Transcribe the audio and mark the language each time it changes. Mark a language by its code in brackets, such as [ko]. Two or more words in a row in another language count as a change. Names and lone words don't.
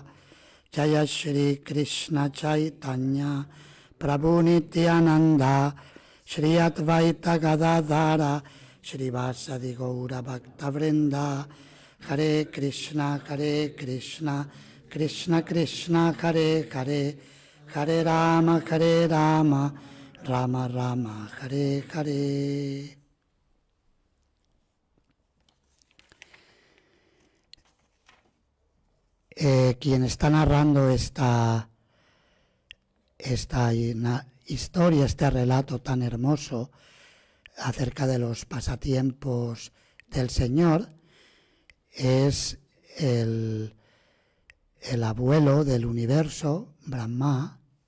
[sa] Jaya Shri Krishna Chaitanya Prabhu Nityananda Shri Advaita Gadadhara Shri Vasadi Gaura Bhakta Vrinda. Hare Krishna Krishna Krishna Hare Hare Hare Rama Rama Rama Hare Hare. [es] Quien está narrando esta historia, este relato tan hermoso acerca de los pasatiempos del Señor, es el abuelo del universo, Brahma,